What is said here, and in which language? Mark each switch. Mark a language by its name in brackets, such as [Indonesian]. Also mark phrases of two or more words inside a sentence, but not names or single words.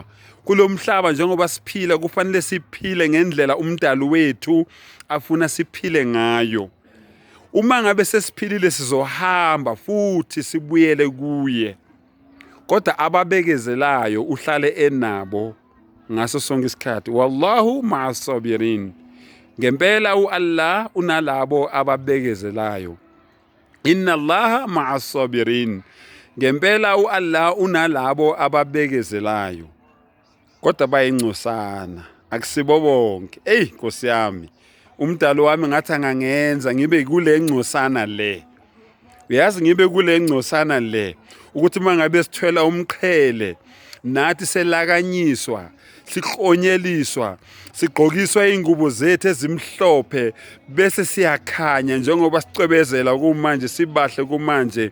[Zulu] Kulomhlaba njengoba siphila kufanele siphile ngendlela umdali wethu afuna siphile ngayo. Uma ngabe sesiphilile sizohamba futhi sibuyele kuye. Kodwa ababekezelayo uhlale enabo ngaso sonke isikhathi. [Arabic] والله مع الصابرين. [Zulu] Ngempela uAllah unalabo ababekezelayo. [Arabic] إن الله مع الصابرين. [Zulu] Ngempela uAllah unalabo ababekezelayo. Kodwa bayingcosana, akusibo bonke. Nkosi yami, umdali wami ngathi angangenza ngibe kule ngcosana le. Uyazi ngibe kule ngcosana le ukuthi mangabe sithwela umqhele nathi selakanyiswa, siqonyeliswa, sigqokiswa ingubo zethu ezimhlophe bese siyakhanya njengoba sicwebezela kumanje sibahle kumanje.